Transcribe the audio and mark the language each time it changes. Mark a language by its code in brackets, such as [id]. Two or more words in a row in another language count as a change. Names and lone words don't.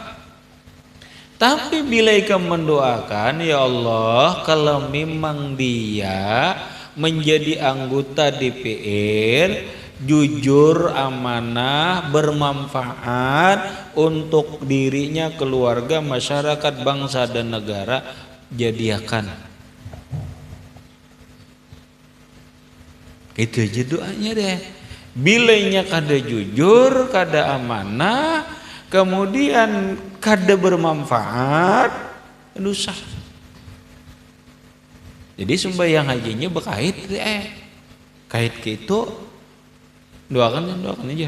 [id] Tapi bila Ika mendoakan, ya Allah, kalau memang dia menjadi anggota DPR jujur, amanah, bermanfaat untuk dirinya, keluarga, masyarakat, bangsa dan negara, jadikan. Itu aja doanya deh. [bjn] Bilainya kada jujur, kada amanah, kemudian kada bermanfaat, dosa. Jadi sembahyang hajinya berkait kait gitu. Doakan aja.